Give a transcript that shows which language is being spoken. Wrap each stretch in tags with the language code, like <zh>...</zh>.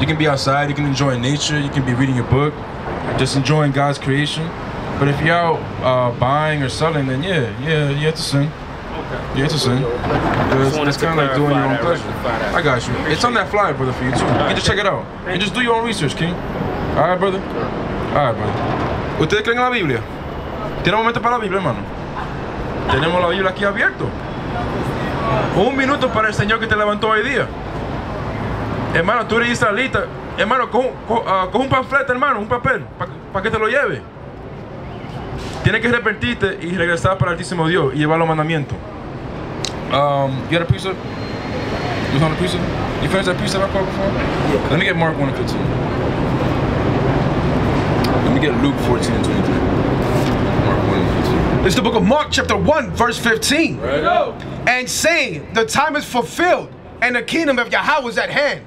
<en>You can be outside, you can enjoy nature, you can be reading your book, just enjoying God's creation. But if you're out buying or selling, then yeah, it's a sin. Okay. Yeah, it's a sin. It's kind of like doing your own pleasure. I got you. It's on that flyer, brother, for you too. You can just check it out. And just do your own research, King. All right, brother? All right, brother.</en> <es>¿Ustedes creen en la Biblia? ¿Tiene un momento para la Biblia, hermano? Tenemos la Biblia aquí abierto. Un minuto para el Señor que te levantó hoy día. Hermano, tú eres israelita. Hermano, coge un panfleto, hermano, un papel, para que te lo lleve. Tienes que arrepentirte y regresar para el Altísimo Dios y llevar los mandamientos.</es> <en>You got a precept? You found a precept? You finished that precept I called before? Yeah. Let me get Mark 1 and 15. Let me get Luke 14 and 23. Mark 1 and 15. It's the book of Mark, chapter 1, verse 15. Right. And saying, the time is fulfilled, and the kingdom of Yahweh is at hand.</en>